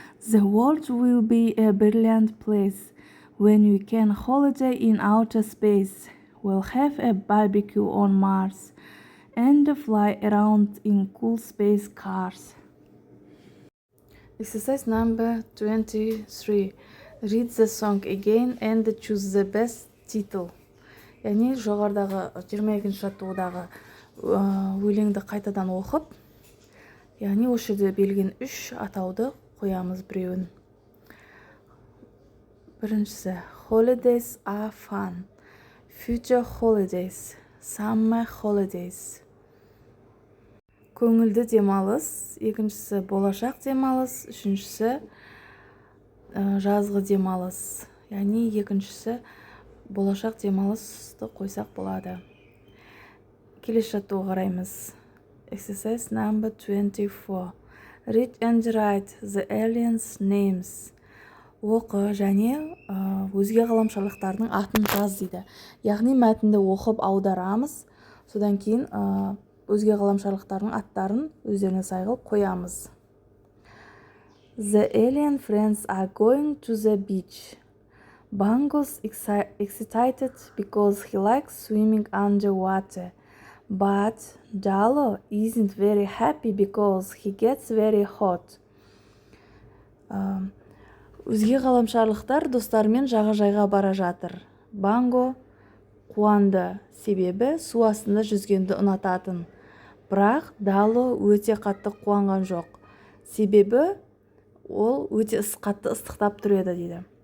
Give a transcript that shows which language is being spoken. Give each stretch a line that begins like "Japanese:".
English: The world will be a brilliant place when we can holiday in outer space. We'll have a barbecue on Mars and fly around in cool space cars. Exercise number 23. Read the song again and choose the best title.
Kazakh: Яғни жоғарыдағы 22-ші жаттығудағы өлеңді қайтадан оқып, яғни осы жерде берілген 3 атауды қоямыз біреуін. Біріншісі
English: Holidays are fun. Future holidays. Summer holidays.
Kazakh: Көңілді демалыс. Екіншісі болашақ демалыс. Үшіншісі жазғы демалыс. Яғни екіншісі болашақ демалысты қойсақ болады. Келесі жаттығуға қараймыз. Exercise number 24. Read and write the aliens' names. Оқы және өзге ғаламшарлықтардың атын жаз дейді. Яғни мәтінді оқып аударамыз, содан кейін өзге ғаламшарлықтардың аттарын өздеріне сай қылып қоямыз.
English: The alien friends are going to the beach. Bango's excited because he likes swimming underwater. But Dalo isn't very happy because he gets very hot.
Kazakh: Өзге ғаламшарлықтар достарымен жағажайға бара жатыр. Банго қуанды, себебі су астында жүзгенді ұнататын. Бірақ Дало өте қатты қуанған жоқ. Себебі ол өте қатты ыстықтап тұр еді дейді.